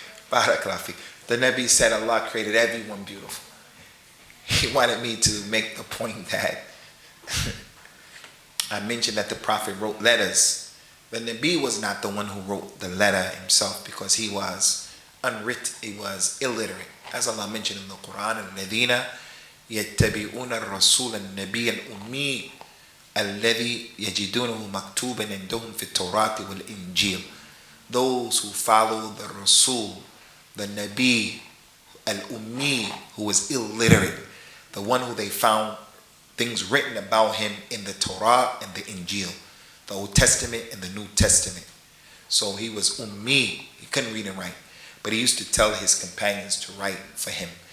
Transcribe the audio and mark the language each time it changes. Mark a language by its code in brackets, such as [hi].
[en] Barakallah. The Nabi said Allah created everyone beautiful. He wanted me to make the point that I mentioned that the Prophet wrote letters. The Nabi was not the one who wrote the letter himself because he was unwritten, he was illiterate. [ar] As Allah mentioned in the Quran, الَّذِينَ يَتَّبِعُونَ الرَّسُولَ النَّبِيَّ الْأُمِّيَّ الَّذِي يَجِدُونَهُ مَكْتُوبًا عِندَهُمْ فِي التَّوْرَاةِ وَالْإِنْجِيلِ. [en] Those who follow the Rasul, the Nabi, al-Ummi, who was illiterate. the one who they found things written about him in the Torah and the Injil, the Old Testament and the New Testament. So he was ummi, he couldn't read and write, but he used to tell his companions to write for him.